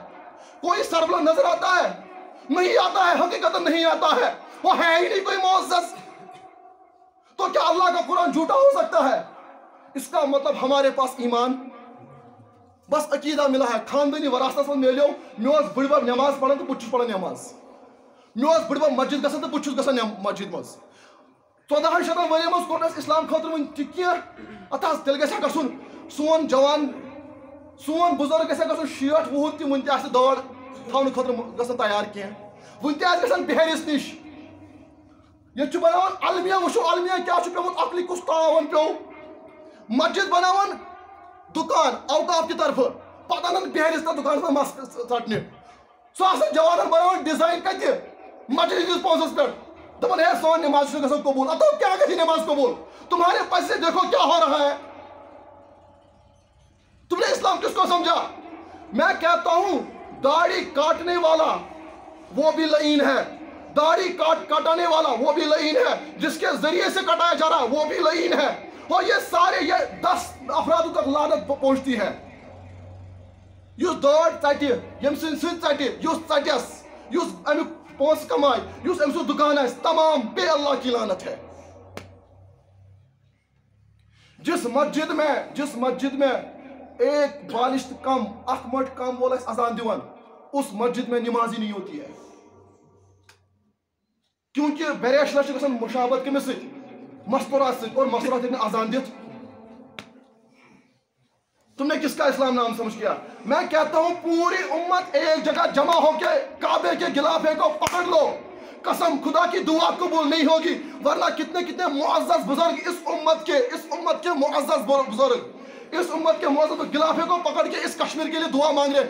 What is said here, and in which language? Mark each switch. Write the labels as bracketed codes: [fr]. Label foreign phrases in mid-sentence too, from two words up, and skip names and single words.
[ur] کوئی سربلند نظر آتا ہے؟ نہیں آتا ہے، حقیقت نہیں آتا ہے. وہ ہے ہی نہیں کوئی معزز. تو کیا اللہ کا قرآن جھوٹا ہو سکتا ہے؟ اس کا مطلب ہمارے پاس ایمان بس عقیدہ ملا ہے. [ks] خاندانی وراثت من ملیو میوس بڑبب نماز پڑھن تو بچ پڑھن نماز، میوس بڑبب مسجد گژھن تو بچ گژھن مسجد مز. 1400 ؤری مز کوٚر اَسہِ اسلام خٲطرٕ وۄنۍ تہِ کینٛہہ. اتھ حظ تیٚلہِ گژھِ ہا گژھُن سون جوان، سون بُزرگ گژھِ ہا گژھُن 60 وُہُر تہِ وُنہِ تہِ آسہِ دٲڑ تھاونہٕ خٲطرٕ گژھن تیار کینٛہہ. وُنہِ تہِ آسہِ گژھن بِہٲرِس نِش. ییٚتہِ چھُ بناوان المیہ، وٕچھو المیہ کیٛاہ چھُ پیوٚمُت، عقلہِ کُس تاوَن پیوٚو. مسجد بناوان دُکان اوقاف کی طرفہٕ، پتہٕ انن بِہٲرِس تتھ دُکانس منٛز مس ژٹنہِ. سُہ آسان جوانن بناوان ڈِزاین کتہِ؟ مسجد ہٕنٛدِس پونٛسس پٮ۪ٹھ. دپان ہے سون نماز چھُ گژھان قبوٗل. اتو کیا گژھِ نماز قبوٗل؟ [ur] تمہارے پیسے دیکھو کیا ہو رہا ہے. تم نے اسلام کس کو سمجھا؟ میں کہتا ہوں داڑھی کاٹنے والا وہ بھی لعین ہے، داڑھی کاٹانے والا وہ بھی لعین ہے، جس کے ذریعے سے کٹایا جا رہا وہ بھی لعین ہے. اور یہ سارے یہ 10 افرادوں تک لعنت پہنچتی ہے. [ks] یُس دٲڑ ژٹہِ، ییٚمہِ سٕنٛدۍ سۭتۍ ژٹہِ، یُس ژٹٮ۪س، یُس امیُک پونٛسہٕ کمائے، یُس أمۍ سُنٛد دُکان آسہِ، [ur] تمام بے اللہ کی لعنت ہے. جس مسجد میں ایک بالشت کم، [ks] اکھ مٹ کم وول آسہِ اذان دِوان، [ur] اس مسجد میں نماز ہی نہیں ہوتی ہے. [ks] کیونکہ بیریشلر چھِ گژھان مشابت کٔمِس سۭتۍ؟ مستورات سۭتۍ. اور مستورات ہیٚکہِ نہٕ اذان دِتھ. [ur] تم نے کس کا اسلام نام سمجھ کیا؟ میں کہتا ہوں پوری امت ایک جگہ جمع ہو کے کعبے کے غلافے کو پکڑ لو، قسم خدا کی دعا قبول نہیں ہوگی. ورنہ کتنے کتنے معزز بزرگ اس امت کے معزز بزرگ اس امت کے معزز غلافے کو پکڑ کے اس کشمیر کے لیے دعا مانگ رہے.